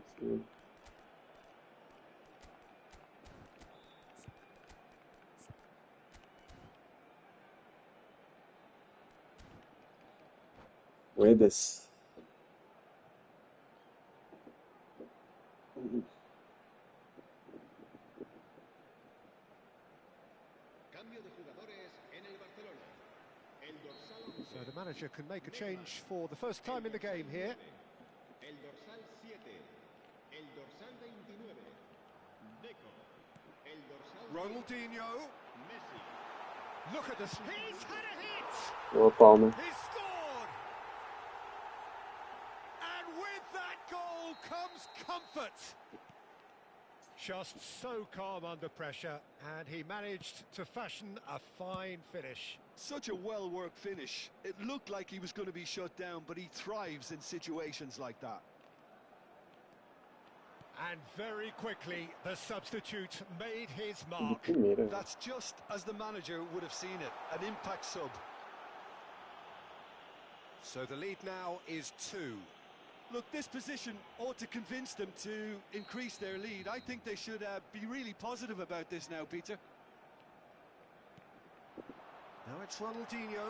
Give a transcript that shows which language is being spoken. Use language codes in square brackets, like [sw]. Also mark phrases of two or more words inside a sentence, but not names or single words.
[es] Viu? Ruedas. Cambio de jugadores en el Barcelona. El dorsal 11. [en] So the manager can make a change for the first time in the game here. [es] El dorsal 7. El dorsal 29. Deco. El dorsal 20. Ronaldinho. Messi. [en] Look at this. He's had a hit. [pt] Boa palma. [en] He scored. And with that goal comes comfort. Just so calm under pressure, and he managed to fashion a fine finish. Such a well-worked finish. It looked like he was going to be shut down, but he thrives in situations like that. And very quickly, the substitute made his [pt] De [en] mark. [pt] primeira. [en] That's just as the manager would have seen it, an impact sub. So the lead now is 2. Look, this position ought to convince them to increase their lead. I think they should be really positive about this now, Peter. Now it's Ronaldinho.